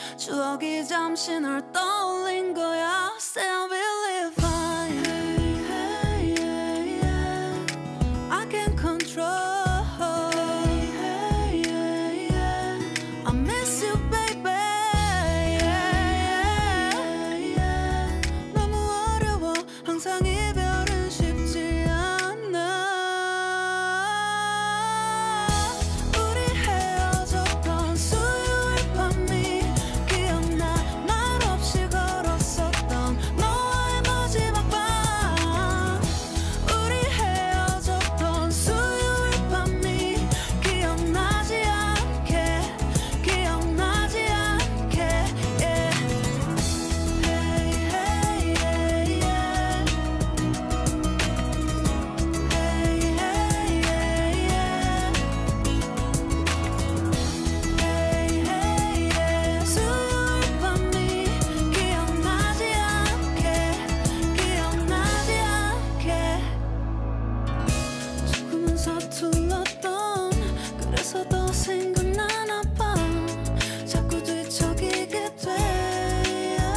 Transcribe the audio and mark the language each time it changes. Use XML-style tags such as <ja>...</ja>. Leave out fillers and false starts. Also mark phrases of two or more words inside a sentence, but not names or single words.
<ko>추억이 잠시 널 떠올린 거야.</ko> <en>Say I will live fine. Hey, hey, yeah. I can't control. Hey, hey, yeah. I miss you, baby. Yeah, yeah, yeah.</en> <ko>너무 어려워. 항상 이별은 쉽지 않아. 우리 헤어졌던 수요일 밤이 기억나. 말 없이 걸었었던 너와의 마지막 밤. 우리 헤어졌던 수요일 밤이 기억나지 않게, 기억나지 않게.</ko> <en>Yeah. Hey, hey, yeah, yeah. Hey, hey, yeah, yeah. Hey, hey, yeah.</en> <ko>수요일 밤이 기억나지 않게, 기억나지 않게. 조금은 서툴렀던 그래서 더 생각나나 봐. 자꾸 뒤척이게 돼.</ko>